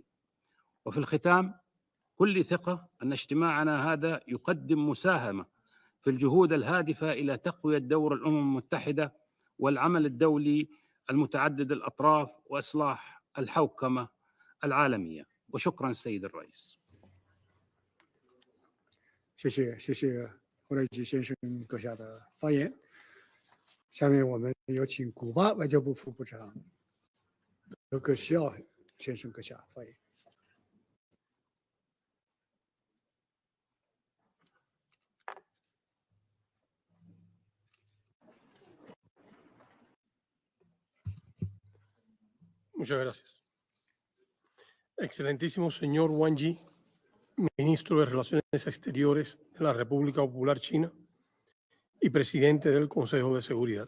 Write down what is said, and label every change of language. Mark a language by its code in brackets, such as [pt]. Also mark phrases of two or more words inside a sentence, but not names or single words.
[ar] وفي الختام كل ثقة أن اجتماعنا هذا يقدم مساهمة في الجهود الهادفة إلى تقوية دور الأمم المتحدة والعمل الدولي المتعدد الأطراف وإصلاح الحوكمة العالمية. وشكرا سيد الرئيس. [zh] 谢谢霍雷吉先生阁下的发言。下面我们有请古巴外交部副部长德格西奥先生阁下发言。 [es] Muchas gracias. Excelentísimo señor Wang Yi, ministro de Relaciones Exteriores de la República Popular China, y presidente del Consejo de Seguridad.